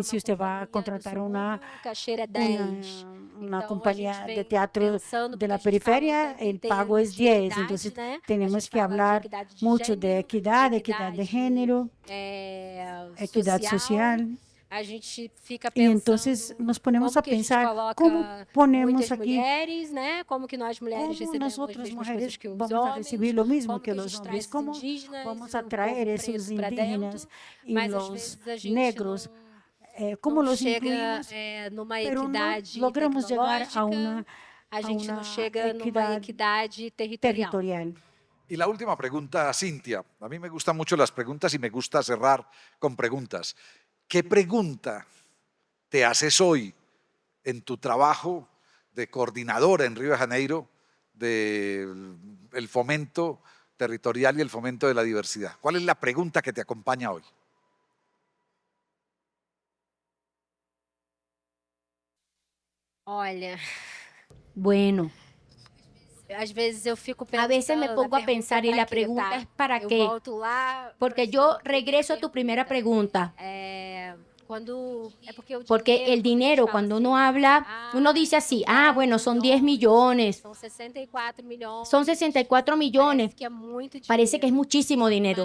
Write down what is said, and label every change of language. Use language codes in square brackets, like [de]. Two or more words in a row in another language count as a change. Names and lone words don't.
[pt] Se você vai contratar uma companhia de teatro da periferia, o pago é 10. Então, temos que falar muito de equidade de gênero, equidade social. A gente fica E então nós ponemos a pensar como ponemos aqui, mulheres, né? Como que nós mulheres como recebemos nós outras as mesmas mulheres coisas que os vamos a homens, receber o mesmo como que a os gente homens, traz como indígenas, vamos um atrair povo esses preto pra indígenas dentro, e mas às os vezes a gente negros, como não [es] los [pt] chega incluímos, numa pero não equidade logramos chegar tecnológica, a gente não chega numa equidade territorial. territorial. [es] Y la última pregunta, Cintia. A mí me gustan mucho las preguntas y me gusta cerrar con preguntas. ¿Qué pregunta te haces hoy en tu trabajo de coordinadora en Río de Janeiro del fomento territorial y el fomento de la diversidad? ¿Cuál es la pregunta que te acompaña hoy? [pt] Olha, [es] Bueno, [pt] às vezes eu fico [es] a veces me [pt] pensando, [es] pongo a pensar y la pregunta es ¿para qué? Porque yo regreso a tu primera pregunta. Porque el dinero, cuando uno habla, uno dice así, bueno, son 10 millones, son 64 millones, parece que es muchísimo dinero.